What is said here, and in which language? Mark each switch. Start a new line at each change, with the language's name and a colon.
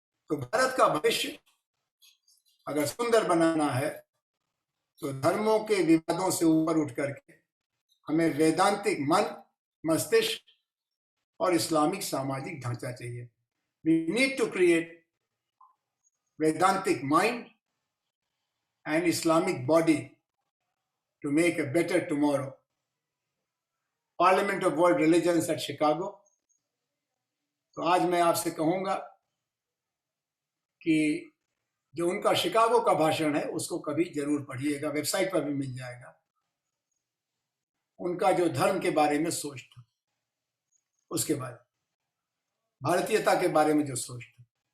Hindi: तो भारत का भविष्य अगर सुंदर बनाना है तो धर्मों के विवादों से ऊपर उठ करके हमें वैदांतिक मन, मस्तिष्क और इस्लामिक सामाजिक ढांचा चाहिए।
English: We need to create Vedantic mind and Islamic body to make a better tomorrow. Parliament of World Religions at Chicago.
Hindi: तो आज मैं आपसे कहूंगा कि जो उनका शिकागो का भाषण है उसको कभी जरूर पढ़िएगा, वेबसाइट पर भी मिल जाएगा। उनका जो धर्म के बारे में सोच था, उसके बारे में, भारतीयता के बारे में जो सोच था।